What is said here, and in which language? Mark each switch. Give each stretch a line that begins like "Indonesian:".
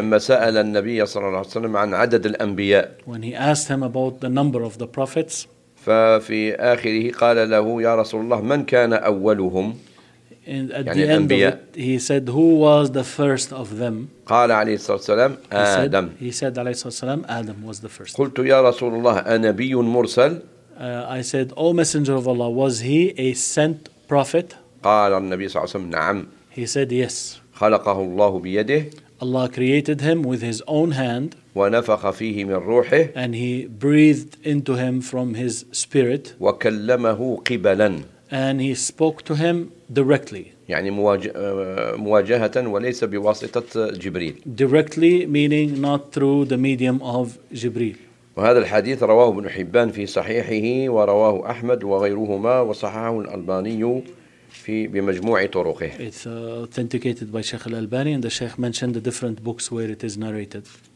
Arabic: لما سأل النبي صلى الله عليه وسلم عن عدد الأنبياء
English: when he asked him about the number of the prophets
Arabic: ففي آخره قال له يا رسول الله من كان أولهم
English: And at يعني the الأنبياء. End of it, he said, "Who was the first of them?"
Arabic: قال عليه الصلاة والسلام آدم.
English: He said,
Arabic: عليه الصلاة والسلام,
English: "Adam was the first."
Arabic: قلت يا رسول الله أنبي مرسل.
English: I said, "O Messenger of Allah, was he a sent prophet?"
Arabic: قال النبي صلى الله عليه وسلم نعم.
English: He said, "Yes."
Arabic: خلقه الله بيده.
English: Allah created him with His own hand.
Arabic: ونفخ فيه من روحه.
English: And He breathed into him from His spirit.
Arabic: وكلمه قبلا.
English: And he spoke to him directly.
Arabic: يعني مواجهة وليس بواسطة جبريل.
English: Directly meaning not through the medium of جبريل.
Arabic: وهذا الحديث رواه ابن حبان في صحيحه ورواه أحمد وغيرهما وصححه الألباني في بمجموع طرقه.
English: It's authenticated by Sheikh Al-Albani and the Sheikh mentioned the different books where it is narrated.